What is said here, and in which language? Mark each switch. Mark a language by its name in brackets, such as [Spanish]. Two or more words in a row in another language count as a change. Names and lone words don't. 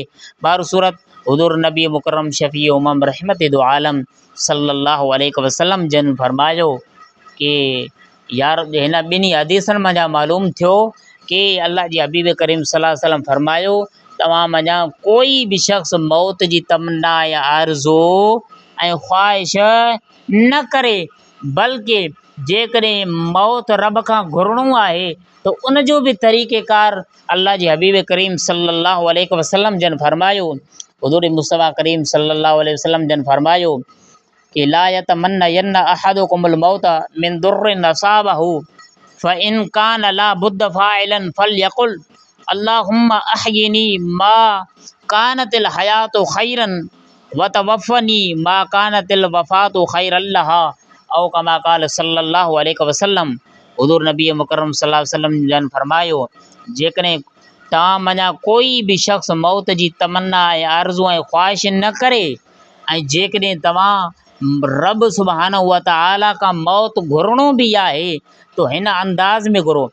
[Sindhi] बार सूरत हुज़ूर नबी मुकरम शफ़ी उमम रहमत दो आलम [Arabic] صلى الله عليه وسلم [Sindhi] जन फरमायो कि यार हिन ॿिन्ही हदीसनि मां मालूम थियो कि अल्लाह जे हबीब करीम [Arabic] صلى الله عليه وسلم [Sindhi] फरमायो तव्हां मञा कोई बि शख़्स मौत जी तमन्ना या आरज़ू ऐं ख़्वाहिश न करे, बल्कि जेकॾहिं मौत रब खां घुरणो आहे त उन जो बि तरीक़ेकार अल्लाह जे [Arabic] حبيب كريم صلى الله عليه وسلم [Sindhi] जन फरमायो, [Arabic] حضور مصطفى كريم صلى الله عليه وسلم [Sindhi] जन फरमायो कि [Arabic] لا يتمنين أحدكم الموت من ضر أصابه فإن كان لا بد فاعلا فليقل اللهم أحيني ما كانت الحياة خيرا وتوفني ما كانت الوفاة خيرا لها أو كما قال صلى الله عليه وسلم. [Sindhi] हुज़ूर नबी मुकरम [Arabic] صلى الله عليه وسلم [Sindhi] जन फरमायो जेकॾहिं तव्हां मञा कोई बि शख़्स मौत जी तमन्ना ऐं आरज़ू ऐं ख़्वाहिश न करे ऐं जेकॾहिं तव्हां रब [Arabic] سبحانه وتعالى [Sindhi] खां मौत घुरणो बि आहे तो हिन अंदाज़ में घुरो।